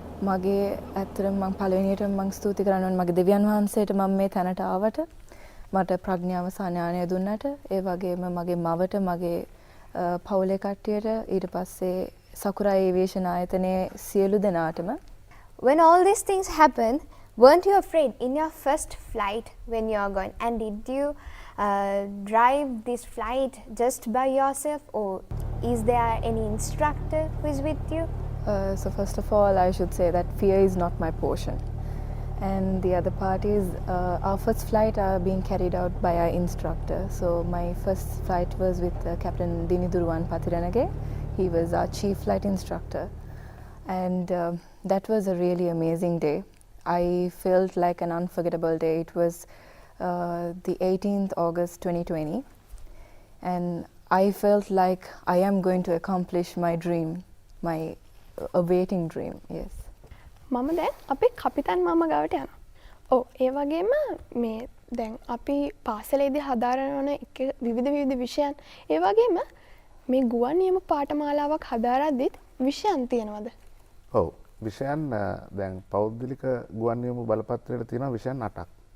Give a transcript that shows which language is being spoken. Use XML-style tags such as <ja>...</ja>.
<si>මගේ ඇත්තටම මම පළවෙනියට මම ස්තුති කරන්න ඕනේ මගේ දෙවියන් වහන්සේට මම මේ තැනට ආවට. මට ප්‍රඥාව සහ ඥානය දුන්නට. ඒ වගේම මගේ මවට මගේ පවුලේ කට්ටියට ඊට පස්සේ සකුරා ඒවියේෂන් ආයතනයේ සියලු දෙනාටම.</si> <en>When all these things happen, weren't you afraid in your first flight when you are going? And did you drive this flight just by yourself, or is there any instructor who is with you? So first of all, I should say that fear is not my portion. And the other part is our first flight are being carried out by our instructor. So my first flight was with Captain Diniduruwan Pathiranage. He was our chief flight instructor. And that was a really amazing day. I felt like an unforgettable day. It was the 18th August 2020. And I felt like I am going to accomplish my dream, my awaiting dream, yes.</en> <si>මම දැන් අපේ කපිතන් මාමා ගාවට යනවා. ඔව් ඒ වගේම මේ දැන් අපි පාසලේදී හදාරන එක විවිධ විෂයන් ඒ වගේම මේ ගුවන් නියම පාඨමාලාවක් හදාරද්දිත් විෂයන් තියෙනවද? ඔව් විෂයන් දැන් පෞද්ගලික ගුවන් නියම බලපත්‍රයේ තියෙනවා විෂයන් 8ක්.</si>